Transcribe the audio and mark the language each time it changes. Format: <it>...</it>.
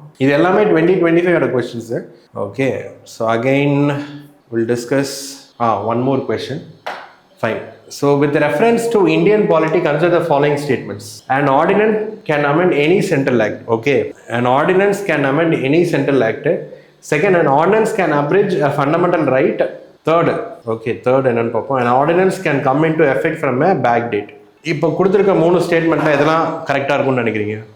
<ta>இது எல்லாமே 2025 questions.</ta> <en>Okay, so again we'll discuss one more question. Fine. So with reference to Indian polity, consider the following statements. An ordinance can amend any central act. Okay, an ordinance can amend any central act. Second, an ordinance can abridge a fundamental right. Third,</en> <ta>என்னன்னு பார்ப்போம்.</ta> <en>An ordinance can come into effect from a back date.</en> <ta>இப்போ கொடுத்துருக்க 3 ஸ்டேட்மெண்ட்டில் எதெல்லாம் கரெக்டாக இருக்கும்னு நினைக்கிறீங்க?</ta>